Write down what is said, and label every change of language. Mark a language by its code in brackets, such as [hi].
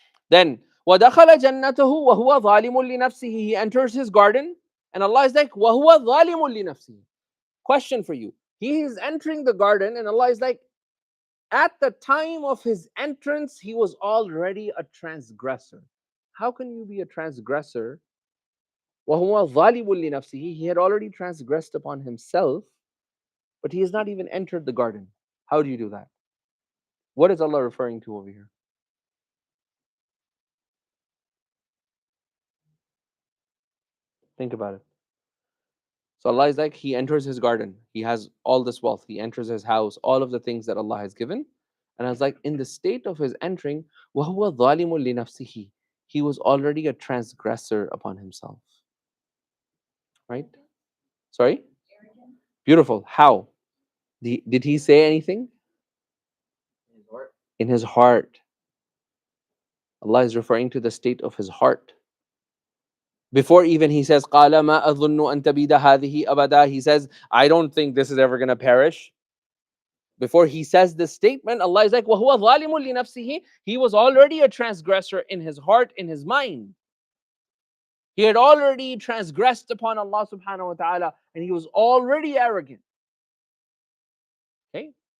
[ar] Then وَدَخَلَ جَنَّتَهُ وَهُوَ ظَالِمٌ لِنَفْسِهِ. [en] He enters his garden, and Allah is like, [ar] وَهُوَ ظَالِمٌ لِنَفْسِهِ. [en] Question for you. He is entering the garden, and Allah is like, at the time of his entrance, he was already a transgressor. How can you be a transgressor [ar] وَهُوَ ظَالِمٌ لِنَفْسِهِ. [en] He had already transgressed upon himself, but he has not even entered the garden. How do you do that? What is Allah referring to over here? Think about it. So Allah is like, he enters his garden. He has all this wealth. He enters his house, all of the things that Allah has given. And I was like, in the state of his entering, [ar] وَهُوَ ظَالِمٌ لِنَفْسِهِ. [en] He was already a transgressor upon himself. Right? Sorry? Beautiful. How? Did he say anything? In his heart. Allah is referring to the state of his heart. Before even he says, [ar] قَالَ مَا أَظُنُّ أَن تَبِيدَ هَذِهِ أَبَدًا. [en] He says, I don't think this is ever going to perish. Before he says this statement, Allah is like, [ar] وَهُوَ ظَالِمٌ لِنَفْسِهِ. [en] He was already a transgressor in his heart, in his mind. He had already transgressed upon Allah subhanahu wa ta'ala, and he was already arrogant. Okay?